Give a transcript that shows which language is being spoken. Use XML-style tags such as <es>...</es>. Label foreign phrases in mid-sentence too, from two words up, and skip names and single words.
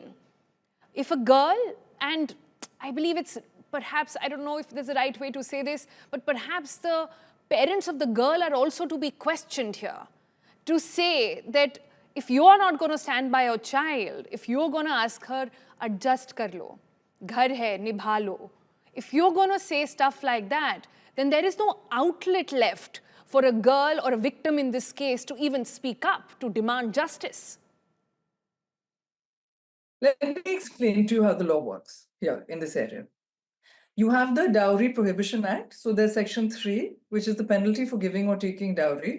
<en>If a girl, and I believe it's perhaps, I don't know if there's a right way to say this, but perhaps the parents of the girl are also to be questioned here. To say that if you are not going to stand by your child, if you're going to ask her,</en> <hi>एडजस्ट कर लो, घर है, निभा लो.</hi> <en>If you're going to say stuff like that, then there is no outlet left for a girl or a victim in this case to even speak up, to demand justice. Let me explain to you how the law works here in this area. You have the Dowry Prohibition Act. So there's Section 3, which is the penalty for giving or taking dowry.</en>